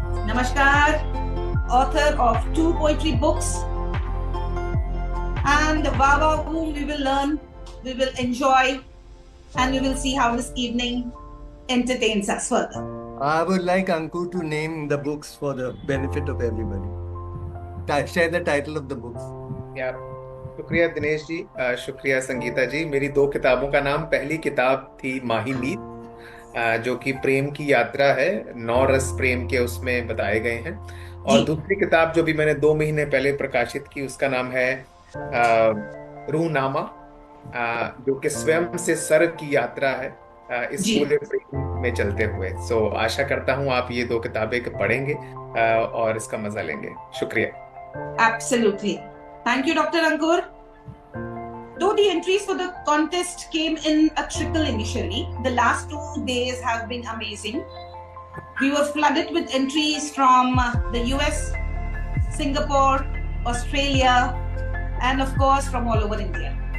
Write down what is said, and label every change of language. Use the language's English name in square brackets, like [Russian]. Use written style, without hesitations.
[English] Namaskar, author of 2 poetry books, and Baba, whom we will learn, we will enjoy, and we will see how this evening entertains us further. I would like Ankur to name the books for the benefit of everybody. Share the title of the books. Yeah. [Hindi] शुक्रिया दिनेश जी, शुक्रिया संगीता जी। मेरी 2 किताबों का नाम, पहली किताब थी माही मीत, जो कि प्रेम की यात्रा है, 9 रस प्रेम के उसमें बताए गए हैं, और दूसरी किताब जो भी मैंने 2 महीने पहले प्रकाशित की, उसका नाम है रूहनामा, जो कि स्वयं से सर्व की यात्रा है इस पूरे प्रेम में चलते हुए। सो आशा करता हूँ आप ये 2 किताबें पढ़ेंगे और इसका मजा लेंगे। शुक्रिया। [English] Absolutely. Thank you, Dr. Ankur. Though the entries for the contest came in a trickle initially, the last 2 days have been amazing. We were flooded with entries from the US, Singapore, Australia, and of course from all over India.